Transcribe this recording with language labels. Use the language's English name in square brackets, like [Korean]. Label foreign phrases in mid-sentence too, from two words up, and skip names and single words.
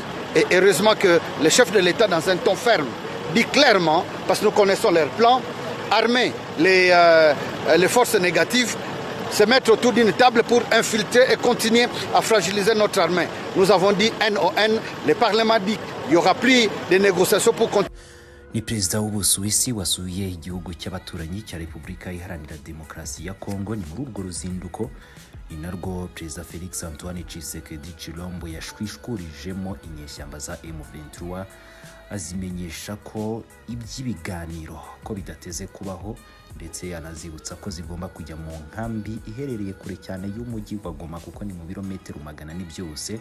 [French] Et heureusement que le chef de l'État, dans un ton ferme, dit clairement, parce que nous connaissons leur plan, armer les forces négatives, se mettre autour d'une table pour infiltrer et continuer à fragiliser notre armée. Nous avons dit NON, le Parlement dit qu'il n'y aura plus de négociations pour continuer. [Kinyarwanda] Ni perezida w'Ubusuwisi wasuye igihugu cy'abaturanyi cya Repubulika Iharanira Demokarasi ya Kongo. Ni muri urwo ruzinduko ni narwo perezida Felix Antoine Tshisekedi Tshilombo yashwishkurijemo inyeshyamba za M23, azimenyesha ko iby'ibiganiro ko bidateze kubaho, ndetse anazibutsa ko zigomba kujya mu nkambi iherereye kure cyane y'umujyi wa Goma, kuko ni mu birometero 100 byose.